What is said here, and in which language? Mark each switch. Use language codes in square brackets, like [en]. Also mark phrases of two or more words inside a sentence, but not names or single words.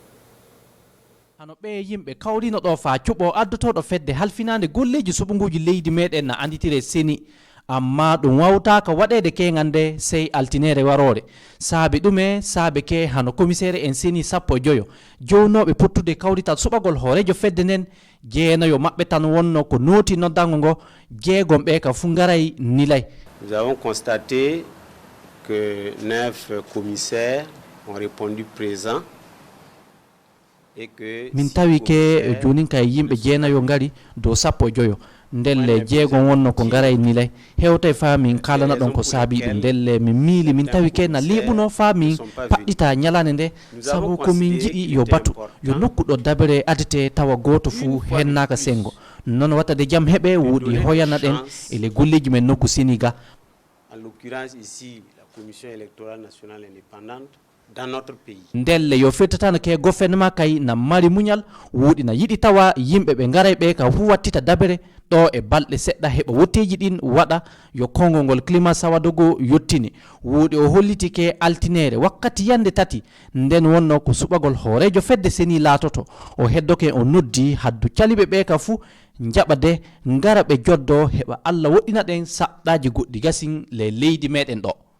[ff] hano ɓe yimɓe kawrino ɗo fa cuɓo addotoɗo fedde halfinande golleji suɓuguji leydi meɗen na anditire seni amma ɗum wawtaka waɗede kegal nde sey altinere warore saabi ɗume saabe ke hano commissaire en seni 15 jownoɓe pottude kawrital suɓagol hoorejo fedde nden jeenayo mabɓe tan wonno ko nooti noddango ngo jeegom ɓe ka fu garay nilay. [fr] Nous avons constaté que 9 commissaires ont répondu présents et que [ff] min tawi ke jonin kay yimɓe jeenayo ngari dow 15 ndelle jeegom wonno ko garay nilay hewtay fa min kalana ɗon ko saabi ɗum ndelle min miili min tawi ke na liɓuno fa min paɗɗita ñalande nde sabu komin jiɗi yo batu yo nokkuɗo dabere adete tawa goto fuu hennaka sengo noon wattade jaam heeɓe wuuɗi hoyana ɗen ele golleji men nokku seniga [fr] en l'occurrence ici Commission électorale nationale indépendante dans notre pays. [ff] Ndelle yo fettatano ke gouvernement kay na mari muñal wuudi na yidi tawa yimbe be ngaray be ka fu wattita dabere do e balde sedda heba wotteji din wada yo kongongol climat sawadogo yottini wuudi o holliti ke altinere wakkati yande tati nden wonno ko subagol hoorejo fedde seni latoto o heddoke o noddi haddu calibe be ka fu njabade ngara be joddo heba Allah woddina den sabdaji goddi gasin le leydi meden do.